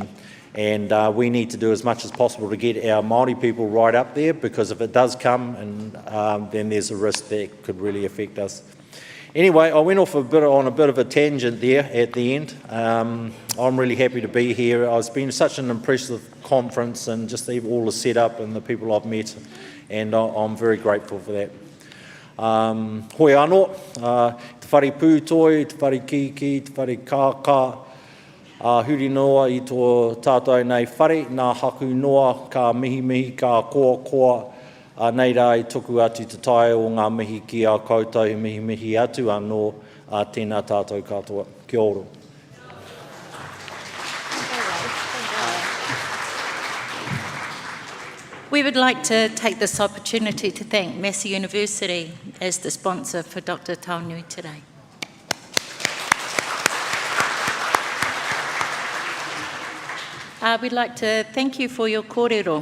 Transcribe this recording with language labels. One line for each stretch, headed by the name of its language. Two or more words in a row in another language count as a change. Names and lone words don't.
English: And we need to do as much as possible to get our Māori people right up there, because if it does come, then there's a risk that could really affect us. Anyway, I went off on a bit of a tangent there at the end. I'm really happy to be here. It's been such an impressive conference, and just all the setup and the people I've met, and I'm very grateful for that.
Māori: Hoi anō, te whare pūtoi, te whare kiki, te whare kākā, huri noa i tō tātou nei whare, nā haku noa, ka mihi ka koa, nei rā i tuku atu te tae o ngā mihi ki a koutou, mihi atu anō, tēnā tātou katoa. Kia ora.
English: We would like to take this opportunity to thank Massey University as the sponsor for Dr. Taunui today. We'd like to thank you for your kōrero.